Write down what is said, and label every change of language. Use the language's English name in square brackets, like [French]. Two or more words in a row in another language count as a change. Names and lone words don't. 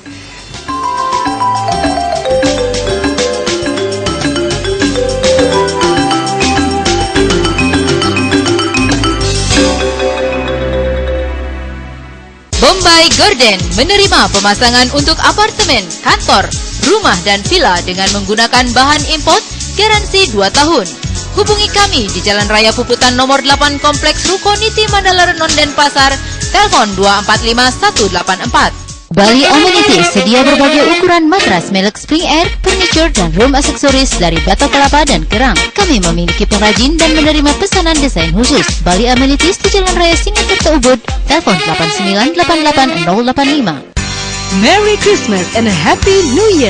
[Indonesian] Bombay Garden menerima pemasangan untuk apartemen, kantor, rumah dan villa dengan menggunakan bahan import, garansi 2 tahun. Hubungi kami di Jalan Raya Puputan nomor 8 Kompleks Rukoniti Mandala Renon Denpasar, telepon 245184. Bali Amenities sedia berbagai ukuran matras merek Spring Air, furniture, dan room aksesoris dari batok kelapa dan kerang. Kami memiliki pengrajin dan menerima pesanan desain khusus. Bali Amenities di Jalan Raya Singakerta Ubud, telepon 89888085. [English] Merry Christmas and a Happy New Year.